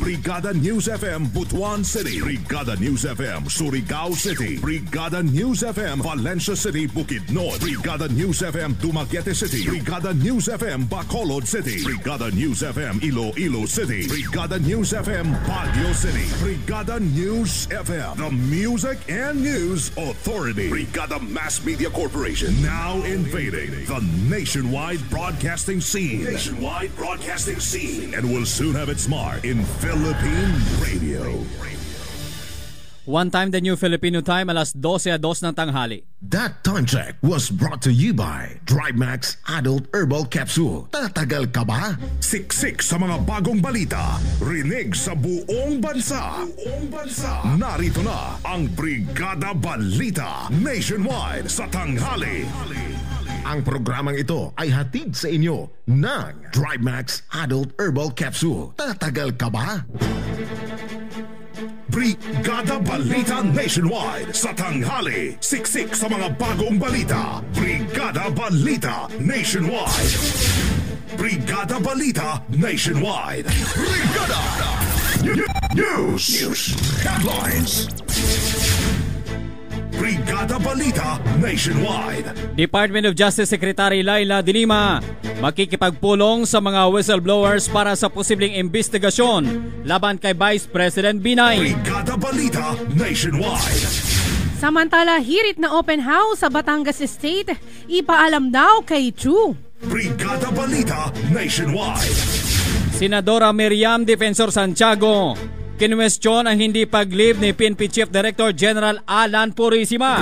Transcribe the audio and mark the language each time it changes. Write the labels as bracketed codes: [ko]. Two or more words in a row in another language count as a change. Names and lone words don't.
[en] Brigada News FM Butuan City. Brigada News FM Surigao City. Brigada News FM Valencia City Bukidnon. Brigada News FM Dumaguete City. Brigada News FM Bacolod City. Brigada News FM Iloilo City. Brigada News FM Baguio City. Brigada News FM, the Music and News Authority. Brigada Mass Media Corporation, now invading the nationwide broadcasting scene. And will soon have its mark in Philippine radio. One time, the new Filipino time, [tl] alas 12:02 ng tanghali. [en] That time check was brought to you by DriveMax Adult Herbal Capsule. [tl] Tatagal ka ba? Siksik sa mga bagong balita. Rinig sa buong bansa. Narito na ang Brigada Balita Nationwide sa tanghali. Ang programang ito ay hatid sa inyo ng DriveMax Adult Herbal Capsule. Tatagal ka ba? Brigada Balita Nationwide sa tanghali. Siksik sa mga bagong balita. Brigada Balita Nationwide. Brigada Balita Nationwide. Brigada News Headlines. Brigada Balita Nationwide. Department of Justice Secretary Laila De Lima makikipagpulong sa mga whistleblowers para sa posibleng investigasyon laban kay Vice President Binay. Brigada Balita Nationwide. Samantala, hirit na open house sa Batangas State, ipaalam daw kay Chu. Brigada Balita Nationwide. Senadora Miriam Defensor Santiago kinwestiyon ang hindi pag-leave ni PNP Chief Director General Alan Purisima.